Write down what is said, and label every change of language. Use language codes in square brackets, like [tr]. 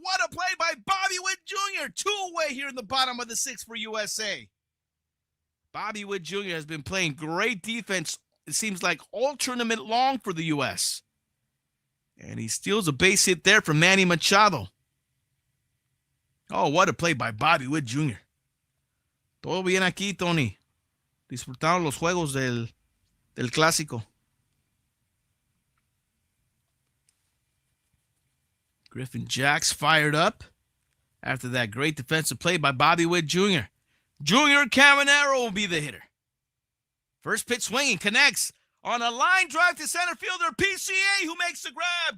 [en] What a play by Bobby Witt Jr. 2-away here in the bottom of the 6th for USA. Bobby Witt Jr. has been playing great defense, it seems like all tournament long for the U.S. And he steals a base hit there from Manny Machado. Oh, what a play by Bobby Witt Jr. [es] Todo bien aquí, Tony. Disfrutaron los juegos del clásico. [en] Griffin Jax fired up after that great defensive play by Bobby Witt Jr. Junior Caminero will be the hitter. First pitch swinging, connects on a line drive to center fielder PCA, who makes the grab.